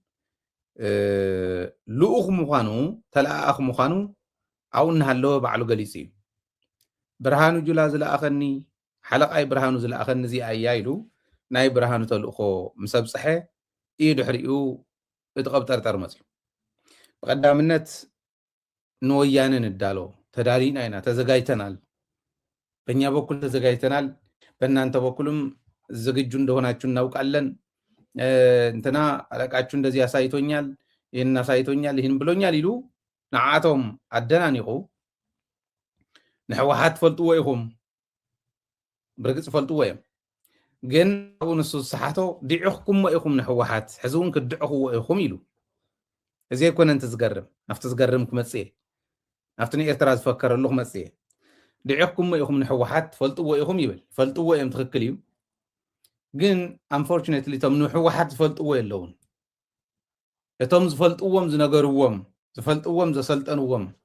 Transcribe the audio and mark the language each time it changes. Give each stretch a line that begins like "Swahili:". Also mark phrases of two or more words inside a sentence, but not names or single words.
Tigrinya: ልኡኽ ምዃኑ ተለኣኽ ምዃኑ ኣብኡ እናሃለወ ባዕሉ ገሊጹ እዩ ብርሃኑ ጁላ ዝለኣኸኒ ሓለቓይ ብርሃኑ ዝለኣኸኒ እዚኣ እያ ኢሉ ናይ ብርሃኑ ተልእኾ ምስ ኣብፅሐ እዩ ድሕሪኡ እቲ ቀብጠርጠር መፅዩ ብቀዳምነት ንወያነ ንዳሎ ተዳሊና ኢና
Amharic: ተዘጋጅተናል በእኛ በኩል ተዘጋጅተናል በእናንተ በኩልም ዝግጁ እንደሆናችሁ እናውቃለን እንትና አለቃችሁ እንደዚህ ያሳይቶኛል ይህን አሳይቶኛል ይህን ብሎኛል ይሉ
Tigrinya: ንዓቶም አደናኒቁ ንሕወሓት ፈልጥዎ ኢኹም ብርግፅ ፈልጥዎ እዮም ግን ኣብኡ ንሱ ዝሰሓቶ ዲዕኽኩሞ ኢኹም ንሕወሓት ሕዚ እውን ክድዕኽዎ ኢኹም ኢሉ እዚ ኣይኮነን ትዝገርም ናፍቲ ዝገርም ክመፅእ ናፍቲ ንኤርትራ ዝፈከረሉ ክመፅእ ዲዕኽኩሞ ኢኹም ንሕወሓት ፈልጥዎ ኢኹም ይብል ፈልጥዎ እዮም ትክክል እዩ ግን unfortunately እቶም ንሕወሓት ዝፈልጥዎ የለውን እቶም ዝፈልጥዎም ዝነገርዎም ዝፈልጥዎም ዘሰልጠንዎም